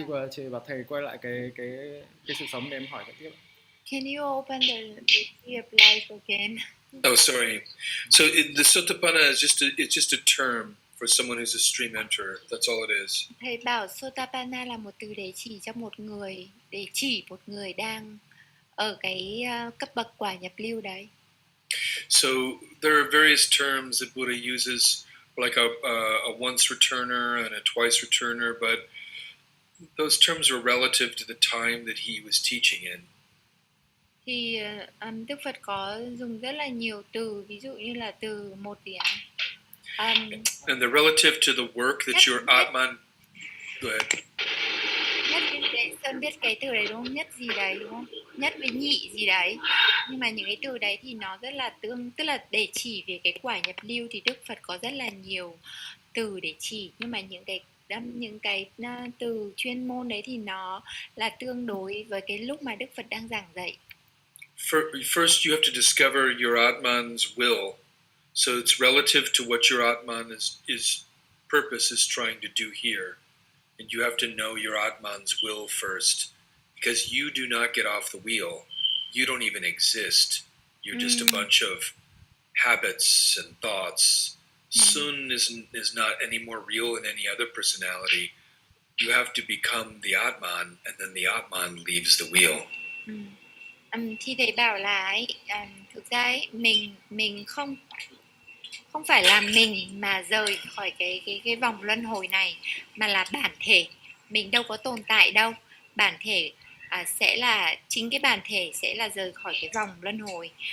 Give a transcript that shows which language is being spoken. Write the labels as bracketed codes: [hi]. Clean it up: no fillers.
[vi] Chị bảo thầy quay lại cái sự sống để em hỏi tiếp. [en] Can you open the Tree of Life again? Oh, sorry. So the Sotapanna is just a term for someone who's a stream enterer. That's all it is. [vi] Thầy bảo Sotapanna là một từ để chỉ cho một người, để chỉ một người đang ở cái cấp bậc quả nhập lưu đấy. [en] So there are various terms that Buddha uses, like a once returner and a twice returner, but those terms are relative to the time that he was teaching in. [vi] Thì Đức Phật có dùng rất là nhiều từ, ví dụ như là từ một gì ạ? [en] And they're relative to the work that your Atman. Go ahead. [vi] Nhất với Sơn biết cái từ đấy đúng không? Nhất gì đấy đúng không? Nhất với nhị gì đấy. Nhưng mà những cái từ đấy thì nó rất là tức là để chỉ về cái quả nhập lưu thì Đức Phật có rất là nhiều từ để chỉ, nhưng mà những cái từ chuyên môn đấy thì nó là tương đối với cái lúc mà Đức Phật đang giảng dạy. [en] First, you have to discover your Atman's will. So it's relative to what your Atman is purpose is trying to do here. And you have to know your Atman's will first. Because you do not get off the wheel. You don't even exist. You're just a bunch of habits and thoughts. Sun is not any more real than any other personality. You have to become the Atman, and then the Atman leaves the wheel. [vi] Thì thầy bảo là ấy, thực ra ấy, mình không phải là mình mà rời khỏi cái vòng luân hồi này, mà là bản thể mình đâu có tồn tại đâu. Bản thể sẽ là chính cái bản thể sẽ là rời khỏi cái vòng luân hồi.